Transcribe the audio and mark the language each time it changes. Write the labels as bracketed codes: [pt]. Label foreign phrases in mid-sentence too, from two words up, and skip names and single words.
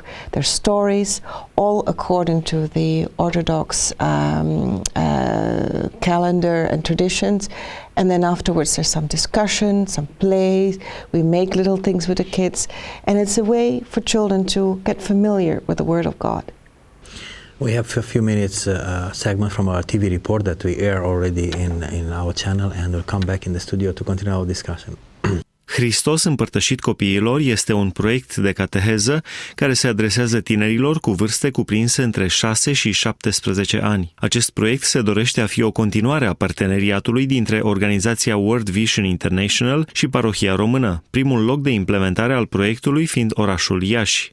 [en] There's stories, all according to the Orthodox calendar and traditions, and then afterwards there's some discussion, some plays, we make little things with the kids, and it's a way for children to get familiar with the Word of God. We have a few minutes segment from our TV report that we air already in our channel, and we'll come back in the studio to continue our discussion. [ro] Hristos împărtășit copiilor este un proiect de cateheză care se adresează tinerilor cu vârste cuprinse între 6 și 17 ani. Acest proiect se dorește a fi o continuare a parteneriatului dintre organizația [en] World Vision International [ro] și Parohia Română, primul loc de implementare al proiectului fiind orașul Iasi.